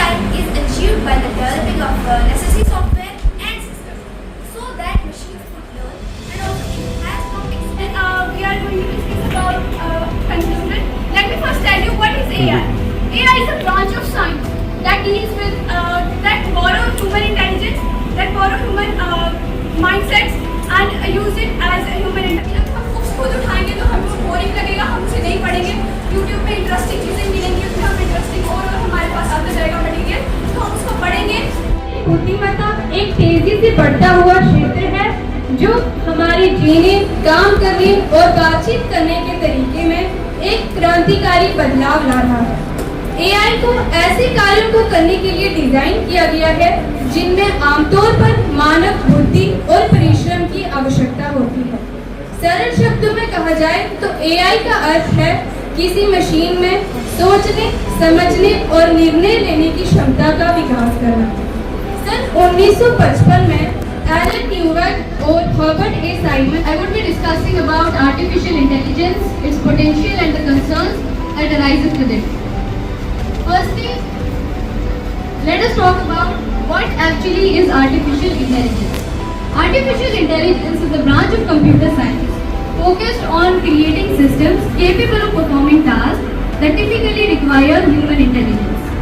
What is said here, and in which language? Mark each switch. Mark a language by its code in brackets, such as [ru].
[en] AI is achieved by the developing of necessary software and systems so that machines could learn and also think as complex. We are going to discuss about conclusion. Let me first tell you what is AI. AI is a branch of science that deals with that borrow human intelligence, that borrow human mindsets and use it as a human intelligence. [hi] हम books खुद उठाएंगे तो हमें boring लगेगा, हम उसे नहीं पढ़ेंगे। YouTube पे इंटरेस्टिंग चीजें मिलेंगी, उसमें हम इंटरेस्टिंग और हमारे पास आता जाएगा मटेरियल, तो हम उसको पढ़ेंगे। बुद्धिमत्ता एक तेजी से बढ़ता हुआ क्षेत्र है जीने, काम करने और बातचीत करने के तरीके में एक क्रांतिकारी बदलाव ला रहा है। AI को ऐसे कार्यों को करने के लिए डिजाइन किया गया है जिनमें आमतौर पर मानव बुद्धि और परिश्रम की आवश्यकता होती है। सरल शब्दों में कहा जाए तो AI का अर्थ है किसी मशीन में सोचने, समझने और निर्णय लेने की क्षमता का विकास करना। सन 1955 में एलन ट्यूरिंग और Herbert A Simon [en] I would be discussing about artificial intelligence, its potential and the concerns that arises with it. Firstly, let us talk about what actually is artificial intelligence. Artificial intelligence is a branch of computer science focused on creating systems capable of performing tasks that typically require human intelligence.